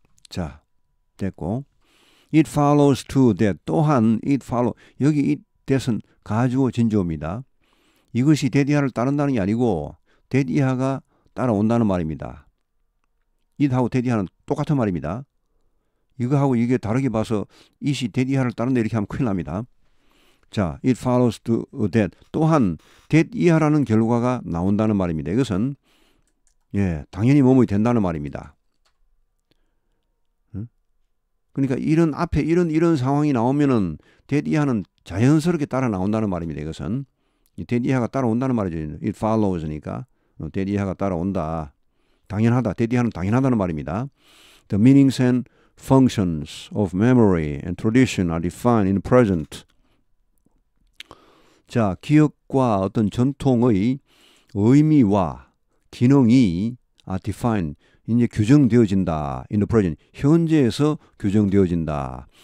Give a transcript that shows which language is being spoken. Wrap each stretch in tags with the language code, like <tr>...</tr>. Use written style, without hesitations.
<ko>자, 됐고</ko> <en>it follows to that</en> <ko>또한</ko> <en>it follow</en> <ko>여기 it that은 가주어 진주어입니다. 이것이 that 이하를 따른다는 게 아니고 that 이하가 따라온다는 말입니다. it하고 that 이하는 똑같은 말입니다. 이거하고 이게 다르게 봐서 it이 that 이하를 따른다 이렇게 하면 큰일 납니다. 자,</ko> <en>it follows to that</en> <ko>또한 that 이하라는 결과가 나온다는 말입니다. 이것은 당연히 뭐뭐 된다는 말입니다. 그러니까 이런 앞에 이런 상황이 나오면은 that 이하는 자연스럽게 따라 나온다는 말입니다. 이것은 that 이하가 따라온다는 말이죠.</ko> <en>it follows니까</en> <ko>that 이하가 따라온다. 당연하다. that 이하는 당연하다는 말입니다.</ko> <en>The meanings and functions of memory and tradition are defined in the present.</en> <ko>자, 기억과 어떤 전통의 의미와 기능이 defined, 이제 규정되어진다.</ko> <en>in the present,</en> <ko>현재에서 규정되어진다.</ko>